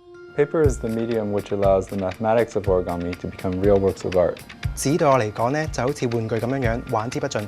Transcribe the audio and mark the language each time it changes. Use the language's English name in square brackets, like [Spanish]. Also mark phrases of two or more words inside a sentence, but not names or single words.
[English] Paper is the medium which allows the mathematics of origami to become real works of art. [Cantonese] 紙對我嚟講咧，就好似玩具咁樣樣，玩之不盡。